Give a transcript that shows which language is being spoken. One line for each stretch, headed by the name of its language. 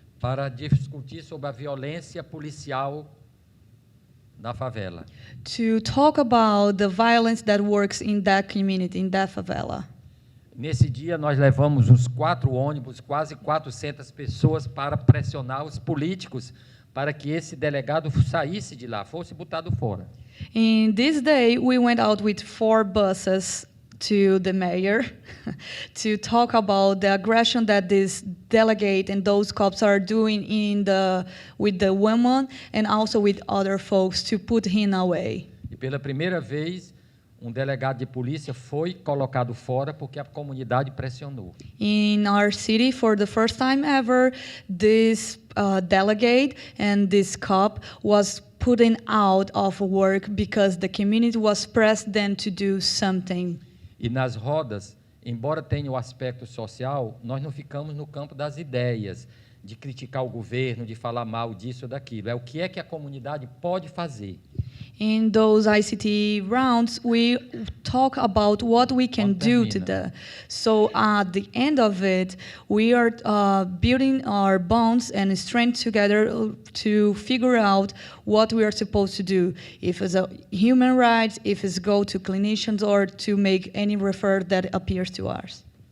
Portuguese: Para discutir sobre a violência policial na favela.
English: To talk about the violence that works in that community, in that favela.
Portuguese: Nesse dia, nós levamos uns 4 ônibus, quase 400 pessoas para pressionar os políticos para que esse delegado saísse de lá, fosse botado fora.
English: In this day, we went out with 4 buses to the mayor to talk about the aggression that this delegate and those cops are doing with the women and also with other folks to put him away.
Portuguese: E pela primeira vez, delegado de polícia foi colocado fora porque a comunidade pressionou.
English: In our city, for the first time ever, this delegate and this cop was putting out of work because the community was pressed them to do something.
Portuguese: E nas rodas, embora tenha o aspecto social, nós não ficamos no campo das ideias, de criticar o governo, de falar mal disso ou daquilo. É o que a comunidade pode fazer.
English: In those ICT rounds, we talk about what we can do to the. So at the end of it, we are building our bonds and strength together to figure out what we are supposed to do. If it's a human rights, if it's go to clinicians, or to make any refer that appears to us.